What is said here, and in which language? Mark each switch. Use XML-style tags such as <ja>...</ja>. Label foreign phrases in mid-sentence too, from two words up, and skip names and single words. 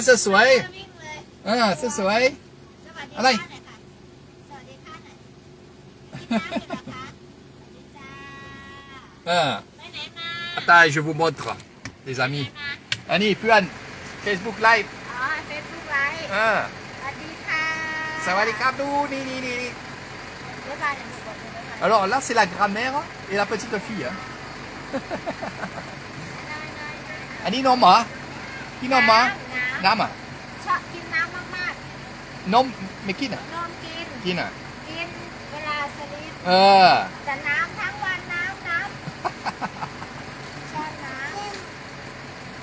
<fr>Ah, c'est soi. Allez. Ah. Attends, je vous montre, les amis. Annie, Puan, Facebook Live. Facebook Live อ่า</fr> <th>สวัสดีค่ะ สวัสดีครับดูนี่ บ๊ายบายเดี๋ยวหนูกดเลยบ๊ายบาย</th> <fr>Alors là, c'est la grand-mère et la petite fille. Hein.</fr> <th>อันนี้นมเหรอพี่นมเหรอน้ำอ่ะ ชอบกินน้ำมาก นมไม่กินอ่ะ ๆนมกิน กินอ่ะ กินเวลาสลิป เออ แต่น้ำทั้งวันน้ำชอบน้ำ</th>